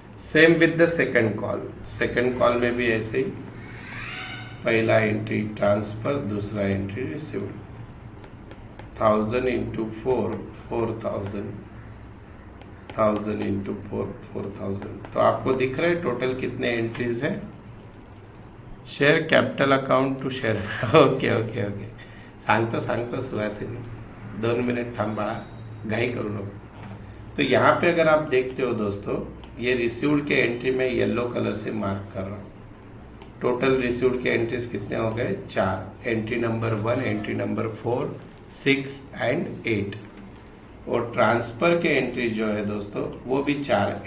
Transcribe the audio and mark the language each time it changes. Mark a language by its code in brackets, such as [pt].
[en] Same with the second call. [hi] Second call में भी ऐसे ही, पहला एंट्री ट्रांसफर, दूसरा एंट्री रिसीव्ड. [en] 1000 into 4 4000, 1000 into 4 4000. [hi] तो आपको दिख रहा है टोटल कितने एंट्रीज है. [en] Share capital account to share. Okay okay okay. [mr] सांगतो सुहासिनी, 2 मिनिट थांब बाळा, घाई करू नको. [hi] तो यहाँ पे अगर आप देखते हो दोस्तों, ये रिसीव्ड के एंट्री में येलो कलर से मार्क कर रहा हूँ। टोटल रिसीव्ड के एंट्रीज कितने हो गए? 4। [en] Entry number 1, entry number 4, 6 and 8। [hi] और ट्रांसफर के एंट्री जो है दोस्तों वो भी 4।